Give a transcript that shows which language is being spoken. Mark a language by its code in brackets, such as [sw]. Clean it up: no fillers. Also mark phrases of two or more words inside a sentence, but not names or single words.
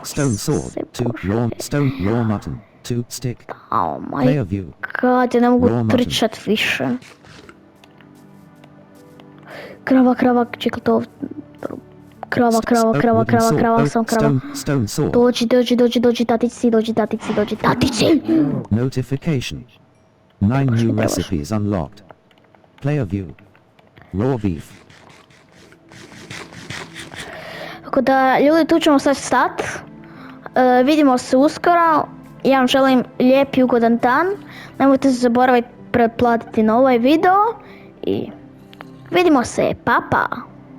[en] Oh my god, [hr] ja ne mogu trčati više. Krava, čekaj to. Krava, sam krava. Dođi, tatici. [en] Notification. 9 new recipes unlocked. Player view. Raw beef. [hr] Tako da, ljudi, tu ćemo sad stat. Vidimo se uskoro. Ja vam želim lijep i ugodan dan. Nemojte se zaboraviti pretplatiti na ovaj video. I vidimo se, pa.